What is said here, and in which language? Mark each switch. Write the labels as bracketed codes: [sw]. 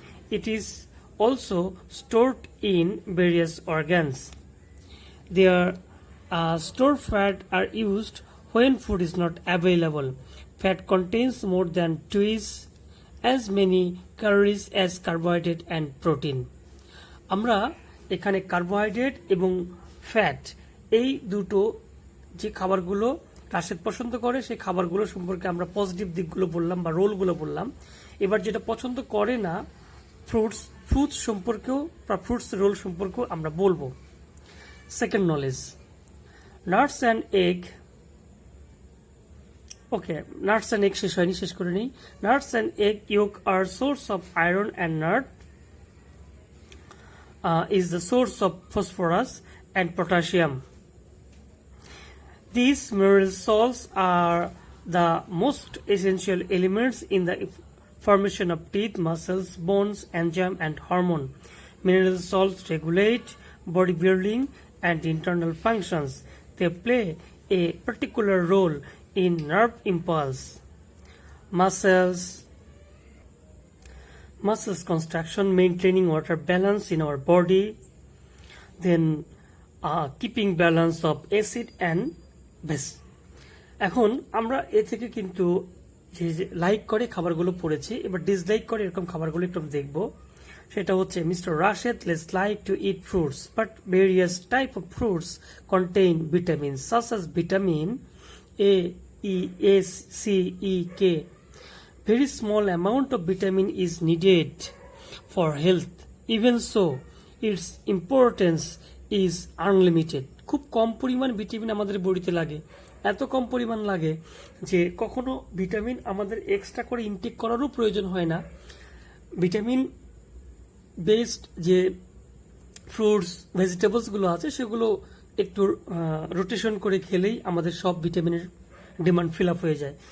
[en] It is also stored in various organs. Their stored fat are used when food is not available. Fat contains more than twice as many calories as carbohydrate and protein. [bn] আমরা এখানে carbohydrate এবং fat এই দুটো যে খাবারগুলো রাশেদ পছন্দ করে সেই খাবারগুলো সম্পর্কে আমরা পজিটিভ দিকগুলো বললাম বা রোলগুলো বললাম। এবার যেটা পছন্দ করে না, ফ্রুটস সম্পর্কেও বা ফ্রুটস রোল সম্পর্কেও আমরা বলবো। [en] Second knowledge, nuts and egg. Okay, nuts and egg [bn] শেষ হয়নি, শেষ করে নিই। [en] Nuts and egg yolk are source of iron and nut is the source of phosphorus and potassium. These mineral salts are the most essential elements in the formation of teeth, muscles, bones, enzyme and hormone. Mineral salts regulate body building and internal functions. They play a particular role in nerve impulse, muscles construction, maintaining water balance in our body, then keeping balance of acid and base. [bn] এখন আমরা এ থেকে কিন্তু যে like করে খাবারগুলো পড়েছি, এবার dislike করে এরকম খাবারগুলো একটু দেখব। সেটা হচ্ছে [en] Mister Rashed less like to eat fruits, but various type of fruits contain vitamin such as vitamin A, E, S, C, E, K. very small amount of vitamin is needed for health. Even so, its importance is unlimited. [bn] খুব কম পরিমাণ vitamin আমাদের বডিতে লাগে, এত কম পরিমাণ লাগে যে কখনো ভিটামিন আমাদের এক্সট্রা করে ইনটেক করারও প্রয়োজন হয় না। ভিটামিন বেসড যে ফ্রুটস ভেজিটেবলসগুলো আছে সেগুলো একটু রোটেশন করে খেলেই আমাদের সব ভিটামিনের ডিমান্ড ফিল আপ হয়ে যায়।